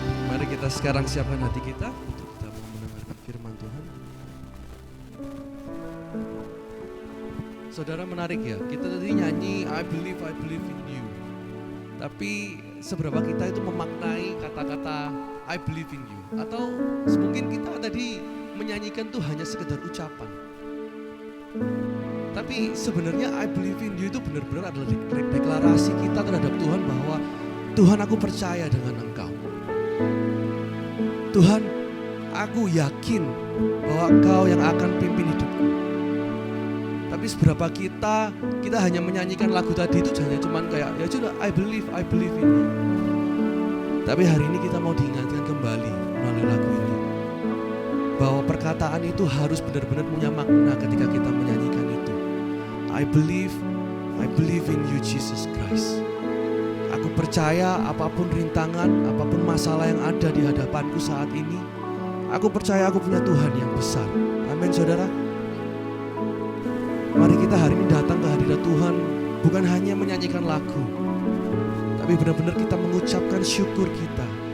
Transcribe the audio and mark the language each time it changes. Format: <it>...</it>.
<id>Mari kita sekarang siapkan hati kita untuk kita mau mendengarkan firman Tuhan. Saudara, menarik ya, kita tadi nyanyi</id> <en>I believe in you.</en> <id>Tapi seberapa kita itu memaknai kata-kata</id> <en>I believe in you?</en> <id>Atau mungkin kita tadi menyanyikan tuh hanya sekedar ucapan. Tapi sebenarnya</id> <en>I believe in you</en> <id>itu benar-benar adalah deklarasi kita terhadap Tuhan bahwa Tuhan, aku percaya dengan Engkau. Tuhan, aku yakin bahwa Engkau yang akan pimpin hidupku. Tapi seberapa kita hanya menyanyikan lagu tadi itu hanya cuman kayak ya sudah</id> <en>I believe in you.</en> <id>Tapi hari ini kita mau diingatkan kembali melalui lagu ini bahwa perkataan itu harus benar-benar punya makna ketika kita menyanyikan itu.</id> <en>I believe in you Jesus Christ.</en> <id>Aku percaya apapun rintangan, apapun masalah yang ada di hadapanku saat ini, aku percaya aku punya Tuhan yang besar. Amin saudara. Mari kita hari ini datang ke hadirat Tuhan bukan hanya menyanyikan lagu, tapi benar-benar kita mengucapkan syukur kita.</id>